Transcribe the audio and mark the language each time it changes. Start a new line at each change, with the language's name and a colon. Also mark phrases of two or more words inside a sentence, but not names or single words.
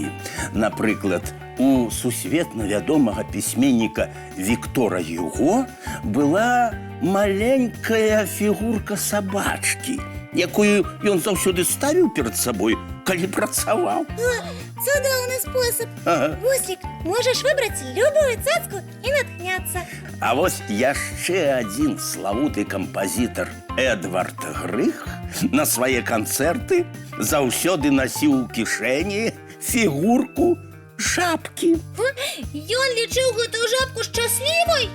Belarusian: Напрыклад, у сусветна вядомага пісьменніка Віктора Юго была маленькая фігурка сабачкі. якую ён заўсёды ставіў перад сабой, калі працаваў. Цудоўны спосаб. Ага. Буслик,
Russian: можешь выбрать любую цацку и натхняться.
Belarusian: А вось яшчэ адзін славуты кампазітар Эдвард Грых на свае канцэрты заўсёды насіў у кішэні фігурку жабкі. Ён лічыў гэтую жабку шчаслівай?